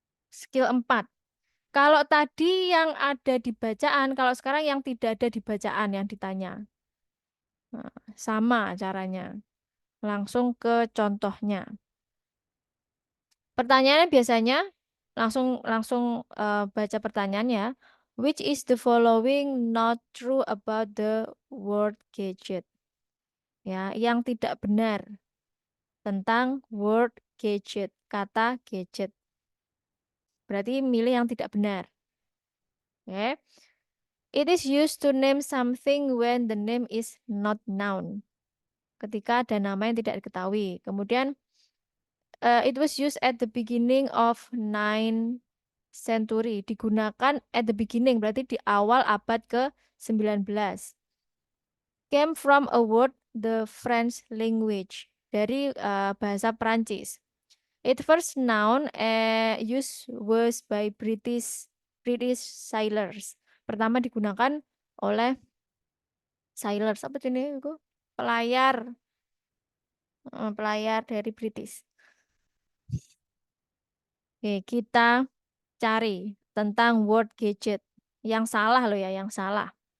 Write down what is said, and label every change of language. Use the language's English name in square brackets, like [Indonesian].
[Indonesian] Skill 4. Kalau tadi yang ada di bacaan, kalau sekarang yang tidak ada di bacaan yang ditanya. Nah, sama caranya. Langsung ke contohnya. Pertanyaannya biasanya langsung langsung baca pertanyaannya. [English] Which is the following not true about the word gadget? [Indonesian] Ya, yang tidak benar tentang word gadget, kata gadget. Berarti milih yang tidak benar. Oke. [English] It is used to name something when the name is not known. [Indonesian] Ketika ada nama yang tidak diketahui. [English] Kemudian it was used at the beginning of 9th century. [Indonesian] Digunakan [English] at the beginning, [Indonesian] berarti di awal abad ke-19. [English] Came from a word the French language. [Indonesian] Dari bahasa Prancis. [English] It first known use was by British sailors. [Indonesian] Pertama digunakan oleh sailors apa ini itu? Pelayar pelayar dari British. Oke, kita cari tentang word gadget. Yang salah loh ya, yang salah.